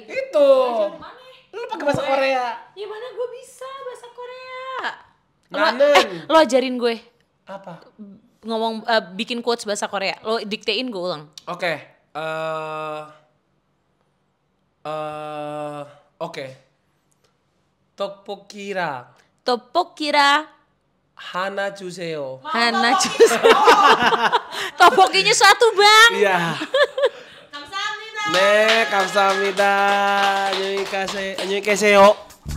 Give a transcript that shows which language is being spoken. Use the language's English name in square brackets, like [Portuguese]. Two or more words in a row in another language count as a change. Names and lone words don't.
[Indonesian] Itu. Lu pakai bahasa Korea. Ya mana gue bisa bahasa Korea. Nanen. Lo ajarin gue Apa? ngomong bikin quotes bahasa Korea. Lo diktein gue ulang. Oke. Oke. [Korean] Tteokbokki랑 Tteokbokki랑 하나 주세요. 하나 주. [Indonesian] Topokinya 1 bang. Iya. [Korean] Kamsahamnida. 네, 감사합니다. 안녕히 계세요.